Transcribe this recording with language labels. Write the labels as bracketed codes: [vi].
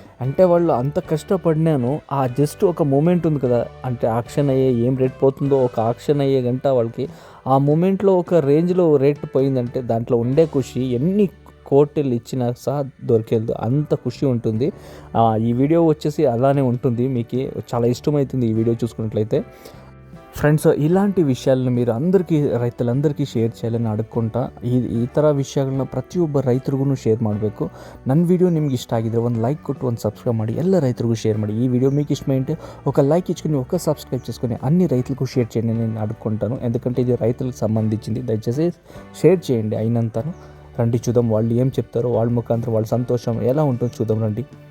[te] అంటే వాళ్ళు అంత కష్టపడినాను, ఆ జస్ట్ ఒక మూమెంట్ ఉంది కదా, అంటే ఆక్షన్ అయ్యే ఏం రేట్ పోతుందో, ఒక ఆక్షన్ అయ్యే గంట వాళ్ళకి ఆ మూమెంట్లో ఒక రేంజ్లో రేట్ పోయిందంటే దాంట్లో ఉండే ఖుషి ఎన్ని కోట్లు ఇచ్చినా సహా దొరికేది, అంత ఖుషి ఉంటుంది. ఈ వీడియో వచ్చేసి అలానే ఉంటుంది, మీకు చాలా ఇష్టమవుతుంది ఈ వీడియో చూసుకున్నట్లయితే. ఫ్రెండ్స్, ఇలాంటి విషయాలను మీరు ರೈತರಂದರಿಕಿ ಶೇರ್ చేయాలని ಅಡ್ಕೊಂತ [kn] ಈ ಥರ ವಿಷಯಗಳನ್ನ ಪ್ರತಿಯೊಬ್ಬ ರೈತರಿಗೂ ಶೇರ್ ಮಾಡಬೇಕು. ನನ್ನ ವಿಡಿಯೋ ನಿಮ್ಗೆ ಇಷ್ಟ ಆಗಿದ್ರೆ ಒಂದು ಲೈಕ್ ಕೊಟ್ಟು ಒಂದು సబ్స్క్రైబ్ ಮಾಡಿ, ಎಲ್ಲ [te] రైతులకు షేర్ [kn] ಮಾಡಿ. [te] ఈ వీడియో మీకు ఇష్టమైంటే ఒక లైక్ ఇచ్చుకొని ఒక సబ్స్క్రైబ్ చేసుకొని అన్ని రైతులకు షేర్ చేయండి నేను అడుక్కుంటాను. ఎందుకంటే ఇది రైతులకు సంబంధించింది, దయచేసి షేర్ చేయండి అయినంతను. రండి చూద్దాం వాళ్ళు ఏం చెప్తారో, వాళ్ళ ముఖాంతరం వాళ్ళ సంతోషం ఎలా ఉంటుందో చూద్దాం రండి.